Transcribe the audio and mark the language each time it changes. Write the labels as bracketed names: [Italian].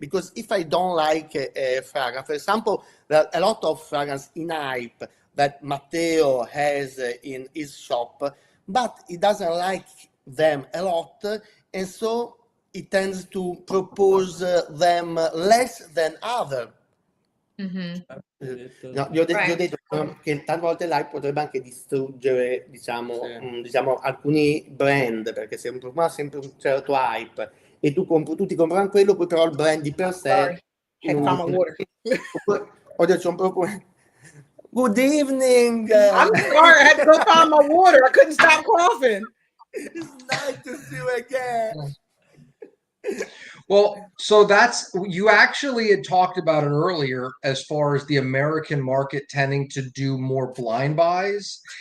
[English] Because if I don't like a fragrance, for example, there are a lot of fragrance in hype that Matteo has in his shop, but he doesn't like them a lot, and so he tends to propose them less than other. [Italian] No, gli ho detto che tante volte l'hype potrebbe anche distruggere, diciamo, diciamo alcuni brand, perché se un profumo ha sempre un certo hype e tutti comprano quello, poi però il brand di per sé. [English] Sorry, had to find my water. [Italian] Ho detto un profumo. [English] Good evening. I'm sorry, I had to go find my water. I couldn't stop coughing. It's nice to see you again. Well, so that's you actually had talked about it earlier as far as the American market tending to do more blind buys.